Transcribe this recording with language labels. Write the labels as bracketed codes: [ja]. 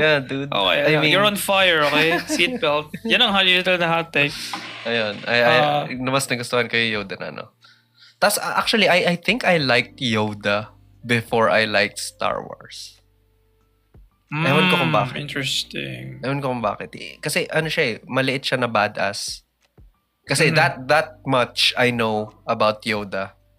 [en] Yeah, dude. Okay, I mean, you're on fire, okay? Seatbelt. [tl] Yan ang little na hot take. Ayun. Mas nagustuhan ko yung Yoda na, Tas [en] actually, I think I liked Yoda before I liked Star Wars. [tl] Ewan ko kung bakit. [en] Interesting. [tl] Ewan ko kung bakit. Kasi siya maliit siya na badass. [en] Kasi that much I know about Yoda.